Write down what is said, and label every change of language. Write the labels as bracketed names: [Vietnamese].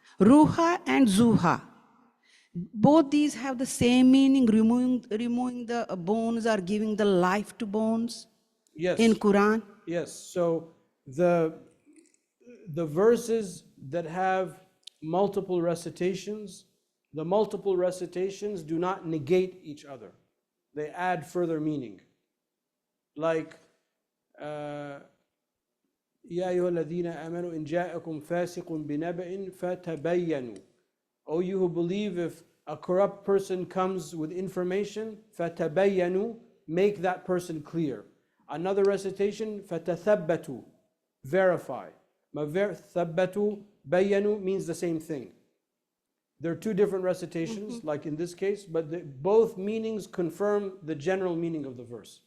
[English] Ruha and Zuha. Both these have the same meaning, removing the bones or giving the life to bones Yes. in Quran. Yes. So the verses that have multiple recitations, the multiple recitations do not negate each other. They add further meaning. [Arabic] Like, يا أيها الذين آمنوا إن جاءكم فاسق بنبأ فتبينوا. [English] O you who believe, if a corrupt person comes with information, فَتَبَيَّنُوا, make that person clear. Another recitation, فَتَثَبَّتُوا, verify. ثَبَّتُوا, بَيَّنُوا means the same thing. There are two different recitations, like in this case, but both meanings confirm the general meaning of the verse.